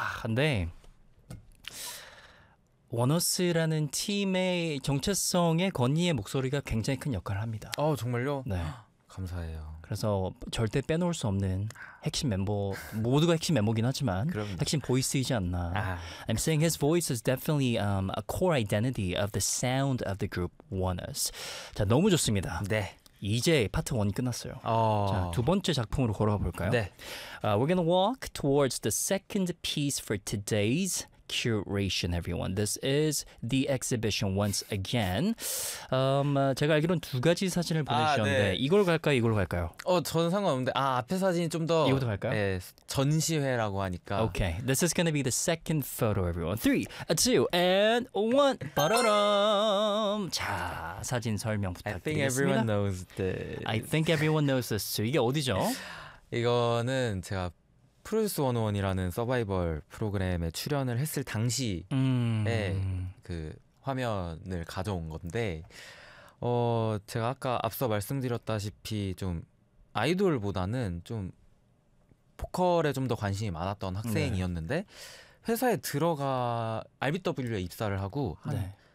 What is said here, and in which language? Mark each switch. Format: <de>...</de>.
<ko>근데 원어스라는 팀의 정체성에 건이의 목소리가 굉장히 큰 역할을 합니다. 아 정말요? 네. 감사해요. 그래서 절대 빼놓을 수 없는 핵심 멤버, 모두가 핵심 멤버긴 하지만 그럼요. 핵심 보이스이지 않나.</ko> <en>I'm saying his voice is definitely a core identity of the sound of the group Oneus.</en> <ko>자, 너무 좋습니다. 네. 이제 파트 1이 끝났어요. 어... 자, 두 번째 작품으로 걸어가 볼까요? 네.</ko> <en>We're gonna walk towards the second piece for today's curation, everyone. This is the exhibition once again.</en> <ko>제가 알기로는 두 가지 사진을 보내주셨는데 네. 이걸 갈까요? 이걸 갈까요? 저는 상관없는데 앞에 사진이 좀 더 이것도 갈까요? 예, 전시회라고 하니까</ko> <en>Okay, this is gonna be the second photo, everyone. 3, 2, and 1</en> <ko>바라람 자, 사진 설명 부탁드리겠습니다.</ko> <en>I think everyone knows this. I think everyone knows this too.</en> <ko>이게 어디죠? 이거는 제가 프로듀스 101이라는 서바이벌 프로그램에 출연을 했을 당시에 그 화면을 가져온 건데 제가 아까 앞서 말씀드렸다시피 좀 아이돌보다는 좀 보컬에 좀 더 관심이 많았던 학생이었는데 회사에 들어가 RBW에 입사를 하고 한 네.</ko>